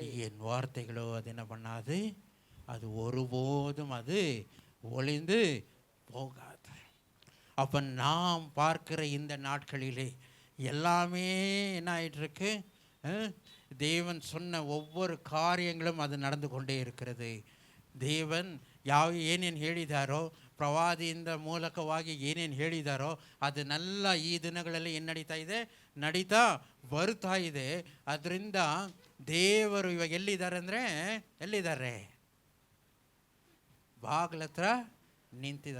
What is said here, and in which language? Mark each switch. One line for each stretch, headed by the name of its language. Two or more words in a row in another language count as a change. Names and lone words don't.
Tamil: என் வார்த்தைகளோ அது என்ன பண்ணாது, அது ஒருபோதும் அது ஒளிந்து போகாது. அப்போ நாம் பார்க்கிற இந்த நாட்களிலே எல்லாமே என்ன ஆயிட்டு இருக்கு, தேவன் சொன்ன ஒவ்வொரு காரியங்களும் அது நடந்து கொண்டே இருக்கிறது.
Kannada: ದೇವನ್ ಏನೇನು ಹೇಳಿದಾರೋ, ಪ್ರವಾದಿಯಿಂದ ಮೂಲಕವಾಗಿ ಏನೇನು ಹೇಳಿದಾರೋ ಅದನ್ನೆಲ್ಲ ಈ ದಿನಗಳಲ್ಲಿ ಏನು ನಡೀತಾ ಬರ್ತಾ ಇದೆ. ಅದರಿಂದ ದೇವರು ಇವಾಗ ಎಲ್ಲಿದ್ದಾರೆ, ಬಾಗಿಲ ಹತ್ರ ನಿಂತಿದ್ದಾರೆ.